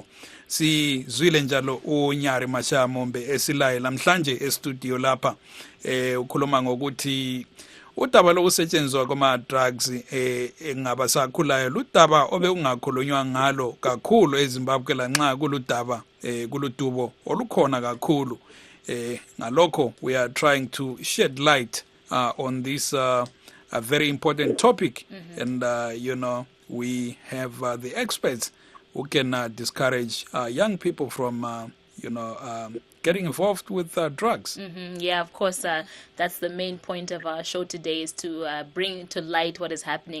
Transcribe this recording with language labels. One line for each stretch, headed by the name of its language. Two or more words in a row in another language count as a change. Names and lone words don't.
North Ndebele: Sizwile njalo uNyari Mashamombe esilaye namhlanje estudio lapha ukhuluma ngokuthi udaba lokusetshenziswa kwama-drugs ngabasakhulayo ludaba obekungakhulunywa ngalo kakhulu eZimbabwe lanxa kuludaba kuludubo olukhona kakhulu.
English: Ngalokho we are trying to shed light on this a very important topic, and we have the experts who can discourage young people from getting involved with drugs. Yeah, of course, that's the main point of our show today, is to bring to light what is happening.